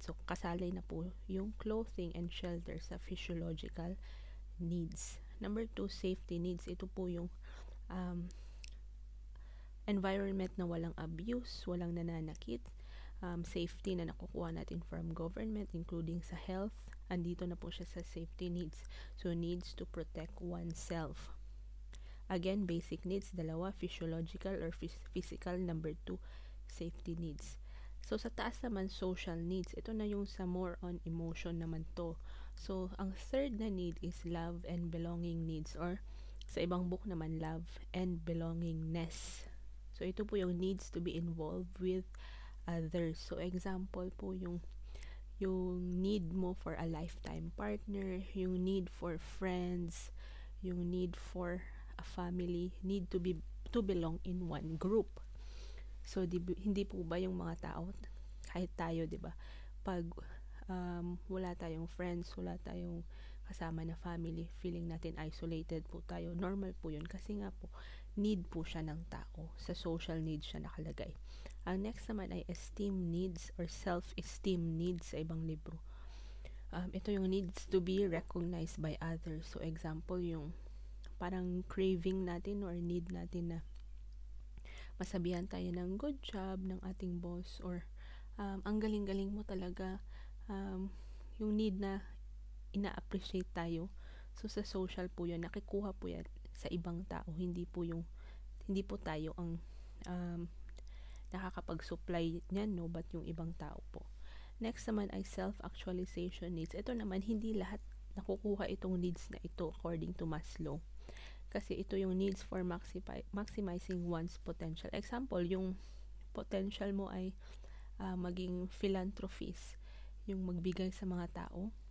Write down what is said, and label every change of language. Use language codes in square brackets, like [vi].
[tl] So, kasali na po yung clothing and shelter sa physiological needs. Number 2, safety needs. Ito po yung environment na walang abuse, walang nananakit, safety na nakukuha natin from government, including sa health. Andito na po siya sa safety needs. [en] So, needs to protect oneself. [tl] Again, basic needs, dalawa, physiological or physical. Number 2, safety needs. So, sa taas naman, social needs. Ito na yung sa more on emotion naman to. So, ang third na need is [en] love and belonging needs, [tl] or sa ibang book naman, love and belongingness. So, ito po yung [en] needs to be involved with others. So, example po yung need mo for a lifetime partner, yung need for friends, yung need for a family, need to belong in one group. [tl] So, hindi po ba yung mga tao, kahit tayo, di ba? Pag wala tayong friends, wala tayong kasama na family, feeling natin isolated po tayo. Normal po yun kasi nga po, need po siya ng tao. Sa social needs siya nakalagay. Ang next naman ay esteem needs or self-esteem needs sa ibang libro. Ito yung [en] needs to be recognized by others. [tl] So, example, yung parang craving natin or need natin na masabihan tayo ng good job ng ating boss, or ang galing-galing mo talaga, yung need na ina-appreciate tayo. So, sa social po yun, nakikuha po yan sa ibang tao, hindi po tayo ang nakakapag-supply niyan, but yung ibang tao po. Next naman ay self-actualization needs. Ito naman, hindi lahat nakukuha itong needs na ito according to Maslow. [en] Kasi ito yung needs for maximizing one's potential. [tl] Example, yung potential mo ay maging philanthropist, yung magbigay sa mga tao.